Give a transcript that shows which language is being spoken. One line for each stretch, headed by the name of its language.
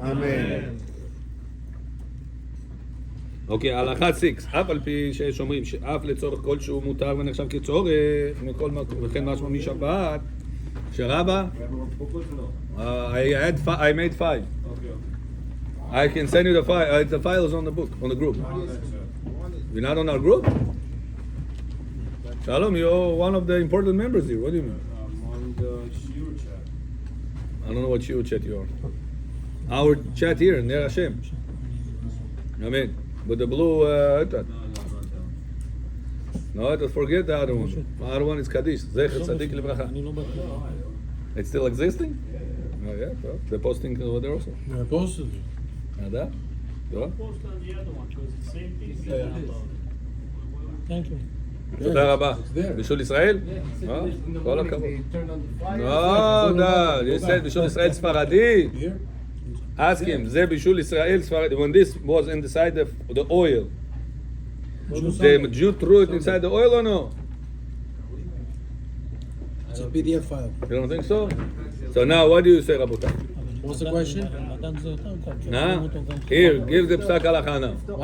Hebrew: Amen. אוקיי, הלכה 6, אף על פי שיש אומרים שאף לצורך כלשהו מותר ונחשב כצורך מכל מקום, וכן משמע משבת, שרבה,
English: I made 5. I can send you the file. The file is on the book, on the group. You're not on our group? Shalom, you're one of the important members here. What do you mean? I'm on the shiur chat. I don't know what shiur chat you are. Our chat here, Ner Hashem. Amen. With the blue etat. No, forget the other one. The other one is Kaddish. Zecher Tzadik Livracha.
Hebrew: אני לא בטוח.
English: It's still existing? Oh yeah, well, they're posting over there also. I posted it. Nada? Yeah. Post on the other one because it's the same thing. Thank you.
Hebrew: תודה רבה. בישול ישראל? כל הכבוד. לא, לא,
English: you said בישול ישראל ספרדי. Here? Ask him,
Hebrew: זה בישול ישראל ספרדי.
English: When this was inside the oil, the Jew threw it inside the oil or no? It's a PDF file. You don't think so? So now what do you say, Rabotai? What's the question? Uh-huh. Nah? Here, give the psak halacha now.